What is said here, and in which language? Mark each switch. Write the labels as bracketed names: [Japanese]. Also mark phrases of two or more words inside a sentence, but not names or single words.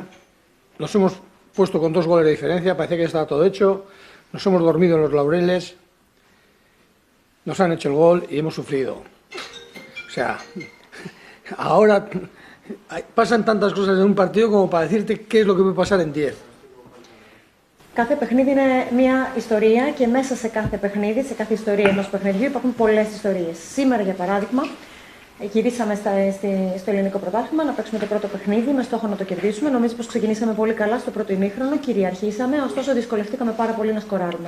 [Spanish] Nos hemos puesto con 2 goles de diferencia, parecía que ya estaba todo hecho. Nos hemos dormido en los laureles, nos han hecho el gol y hemos sufrido. O sea, ahora pasan tantas cosas en un partido como para decirte qué es lo que puede pasar en 10. [Greek] Κάθε παιχνίδι είναι μια ιστορία και μέσα σε κάθε παιχνίδι, σε κάθε ιστορία ενός παιχνιδιού υπάρχουν πολλές ιστορίες. Σήμερα, για παράδειγμα, γυρίσαμε στο ελληνικό πρωτάθλημα να παίξουμε το πρώτο παιχνίδι με στόχο να το κερδίσουμε. Νομίζω πως ξεκινήσαμε πολύ καλά στο πρώτο ημίχρονο, κυριαρχήσαμε, ωστόσο δυσκολευτήκαμε πάρα πολύ να σκοράρουμε.